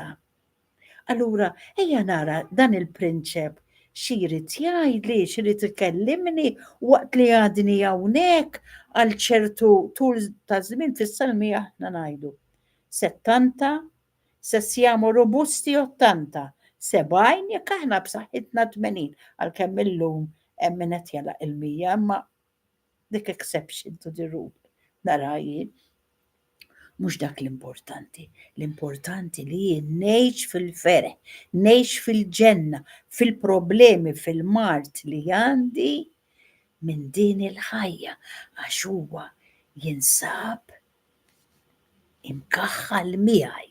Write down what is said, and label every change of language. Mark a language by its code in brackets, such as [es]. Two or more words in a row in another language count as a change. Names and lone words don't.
[mt] Allura ejja nara dan il-prinċep x'irid jgħidli, x'irid ikellimni waqt li għadni hawnhekk għal ċertu tul ta' żmien fis-salmi aħna ngħidu 70 [it] se siamo robusti [mt] 80, 70 jekk aħna b'saħħitna 80 għalkemm illum hemm min qed jalaq il-100 imma dik [en] exception to the rule. [mt] Nara jien. Mhux dak l-importanti. L-importanti li jien ngħix fil-fereħ, ngħix fil-ġenna, fil-problemi, fil-mart li għandi minn din il-ħajja għax huwa jinsab imkaħħal miegħi.